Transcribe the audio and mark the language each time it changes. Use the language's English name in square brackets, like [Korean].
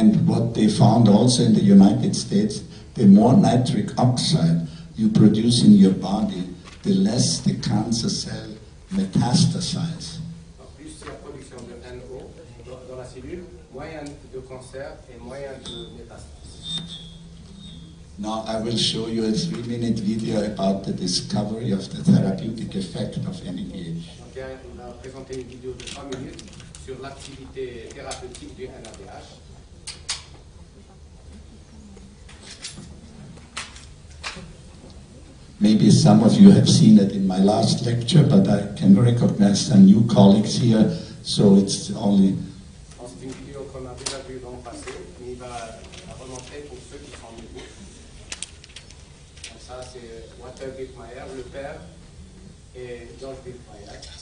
[English] And what they found also in the United States, the more nitric oxide you produce in your body, the less the cancer cell metastasize. [French] Donc, plus il y a production de NO dans la cellule, moyen de cancer et moyen de métastase. [English] Now I will show you a 3-minute video about the discovery of the therapeutic effect of NADH. [French] Donc, on a présenté une vidéo de 3 minutes sur l'activité thérapeutique du NADH. [English] Maybe some of you have seen it in my last lecture, but I can recognize some new colleagues here, so it's only... [French] C'est une vidéo qu'on a déjà vue dans le passé, mais il va la remontrer pour ceux qui sont nouveaux. Donc ça, c'est Walter Wittmeyer, le père, et George Wittmeyer.